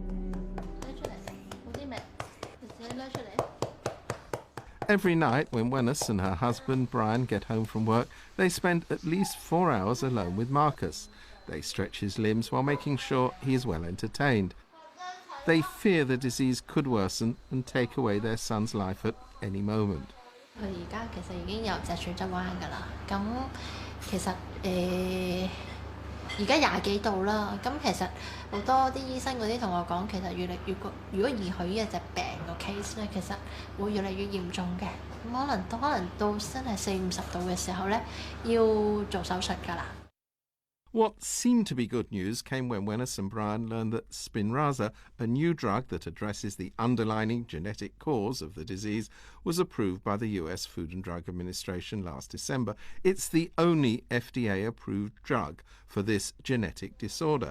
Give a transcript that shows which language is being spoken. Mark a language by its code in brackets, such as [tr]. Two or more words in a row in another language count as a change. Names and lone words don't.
[en] Every night when Wenus and her husband Brian get home from work, they spend at least 4 hours alone with Marcus. They stretch his limbs while making sure he is well entertained. They fear the disease could worsen and take away their son's life at any moment. [yue] 佢而家其實已經有脊柱側彎㗎啦，咁其實而家20幾度啦，咁其實好多啲醫生嗰啲同我講，其實如果以佢呢隻病個 case 咧，其實會越嚟越嚴重嘅，咁可能到真係40-50度嘅時候咧，要做手術㗎啦。 [en] What seemed to be good news came when Wenus and Brian learned that Spinraza, a new drug that addresses the underlying genetic cause of the disease, was approved by the US Food and Drug Administration last December. It's the only FDA-approved drug for this genetic disorder.